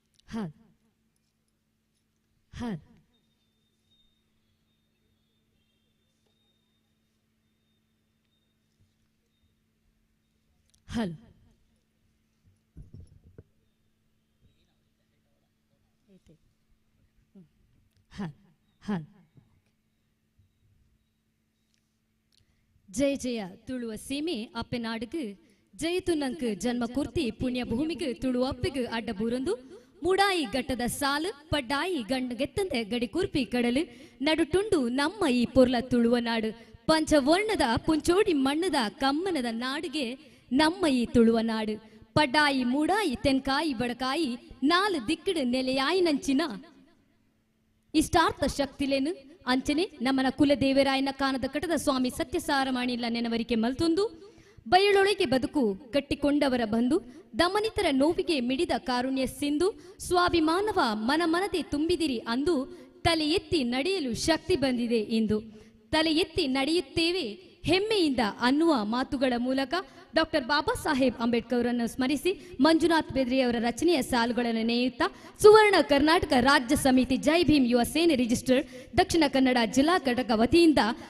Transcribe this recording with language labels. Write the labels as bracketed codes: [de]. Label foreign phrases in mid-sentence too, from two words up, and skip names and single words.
[tcy] ಹಾಲ್ ಹಾಲ್ ಹಲ್ ಹಲ್ ಹಲ್ ಜಯ ಜಯ ತುಳುವ ಸೀಮೆ ಅಪ್ಪೆನಾಡುಗು ಜಯಿತು ನಂಕು ಜನ್ಮ ಕುರ್ತಿ ಪುಣ್ಯ ಭೂಮಿಗೆ ತುಳು ಅಪ್ಪಿಗೆ ಅಡ್ಡ ಬೂರೊಂದು ಮೂಡಾಯಿ ಘಟ್ಟದ ಸಾಲು ಪಡ್ಡಾಯಿ ಗಂಡಗೆತ್ತಂತೆ ಗಡಿ ಕುರ್ಪಿ ಕಡಲು ನಡುಟುಂಡು ನಮ್ಮ ಈ ಪೊರ್ಲ ತುಳುವ ನಾಡು ಪಂಚವರ್ಣದ ಪುಂಚೋಡಿ ಮಣ್ಣದ ಕಮ್ಮನದ ನಾಡಿಗೆ ನಮ್ಮ ಈ ತುಳುವ ನಾಡು ಪಡ್ಡಾಯಿ ಮೂಡಾಯಿ ತೆನ್ಕಾಯಿ ಬಡಕಾಯಿ ನಾಲು ದಿಕ್ಕಿಡು ನೆಲೆಯಾಯಿ ನಂಚಿನ ಇಷ್ಟಾರ್ಥ ಶಕ್ತಿಲೇನು ಅಂಚನೆ ನಮ್ಮನ ಕುಲದೇವರಾಯನ ಕಾನದ ಕಟದ ಸ್ವಾಮಿ ಸತ್ಯಸಾರಮಾಣಿಲ್ಲ ನೆನವರಿಕೆ ಮಲ್ತೊಂದು [kn] ಬಯಲೊಳಗೆ ಬದುಕು ಕಟ್ಟಿಕೊಂಡವರ ಬಂದು ದಮನಿತರ ನೋವಿಗೆ ಮಿಡಿದ ಕಾರುಣ್ಯ ಸಿಂಧು ಸ್ವಾಭಿಮಾನವ ಮನಮನದೆ ತುಂಬಿದಿರಿ ಅಂದು ತಲೆ ಎತ್ತಿ ನಡೆಯಲು ಶಕ್ತಿ ಬಂದಿದೆ ಇಂದು ತಲೆ ಎತ್ತಿ ನಡೆಯುತ್ತೇವೆ ಹೆಮ್ಮೆಯಿಂದ ಅನ್ನುವ ಮಾತುಗಳ ಮೂಲಕ ಡಾಕ್ಟರ್ ಬಾಬಾ ಸಾಹೇಬ್ ಅಂಬೇಡ್ಕರ್ ಅವರನ್ನು ಸ್ಮರಿಸಿ ಮಂಜುನಾಥ್ ಬೆದ್ರಿಯವರ ರಚನೆಯ ಸಾಲುಗಳನ್ನು ನೇಯುತ್ತಾ ಸುವರ್ಣ ಕರ್ನಾಟಕ ರಾಜ್ಯ ಸಮಿತಿ ಜೈ ಭೀಮ್ ಯುವ ಸೇನೆ ರಿಜಿಸ್ಟರ್ ದಕ್ಷಿಣ ಕನ್ನಡ ಜಿಲ್ಲಾ ಘಟಕ ವತಿಯಿಂದ